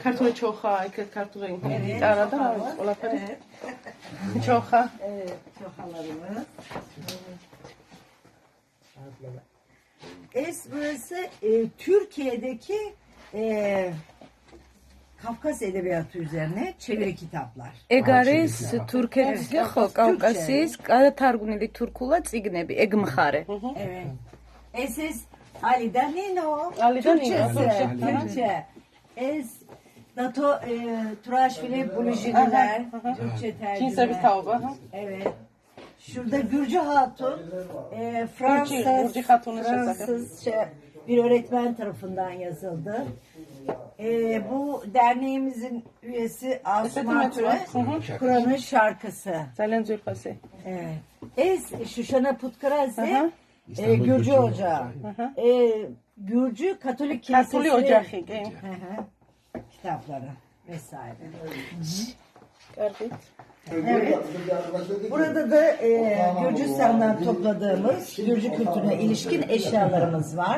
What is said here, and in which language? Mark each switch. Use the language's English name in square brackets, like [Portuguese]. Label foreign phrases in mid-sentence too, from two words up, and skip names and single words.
[Georgian] ქართული ჩოხა, [Turkish] kartoli arada olabilir. Çoxa. Evet, çoxalarımız. Burası Türkiye'deki Kafkas edebiyatı üzerine çeviri kitaplar. [Georgian] ეგ არის თურქეთში ხო, კავკასიის გადათარგმნილი თურქულად წიგნები, ეგ მხარე. [Turkish] Evet. Ali Danino. Türkçe. Dato Turaşvili Bulujiniler. Türkçe tercüme. Evet. Şurada Gürcü Hatun. Fransız bir öğretmen tarafından yazıldı. Bu derneğimizin üyesi Asuman Ture. Kur'an'ın şarkısı. [Georgian] Ძალიან ძვირფასი. [Turkish] Evet. Şuşana Putkarazi. Gürcü Ocağı. Gürcü Katolik Kilisesi. Kitapları vesaire. Evet. Burada da Gürcistan'dan topladığımız Gürcü kültürüne ilişkin eşyalarımız var.